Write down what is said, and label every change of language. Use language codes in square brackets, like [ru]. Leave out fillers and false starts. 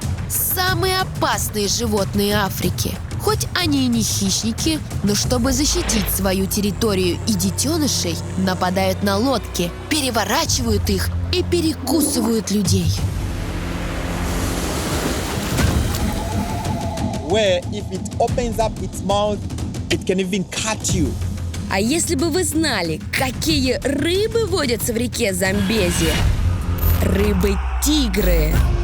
[ru] Самые опасные животные Африки. Хоть они и не хищники, но чтобы защитить свою территорию и детенышей, нападают на лодки, переворачивают их и перекусывают людей. [en] Where if it opens up its mouth, it can even cut you. [ru] А если бы вы знали, какие рыбы водятся в реке Замбези? Рыбы-тигры.